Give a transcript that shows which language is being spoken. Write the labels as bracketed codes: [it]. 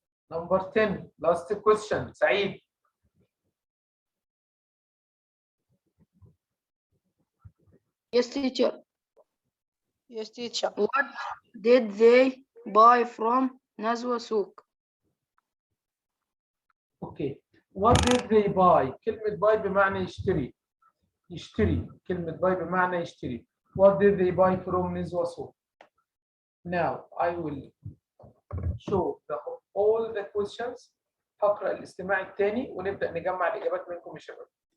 [en] Number 10. Last question. سعيد. Yes, teacher. Yes, teacher. What did they buy from Nazwa Souk? Okay. What did they buy? [ar] كلمة buy بمعنى يشتري. يشتري. كلمة buy بمعنى يشتري. [en] What did they buy from نزوة سوق? Now I will show all the questions. [ar] هقرأ الاستماع الثاني ونبدأ نجمع الإجابات منكم يا شباب.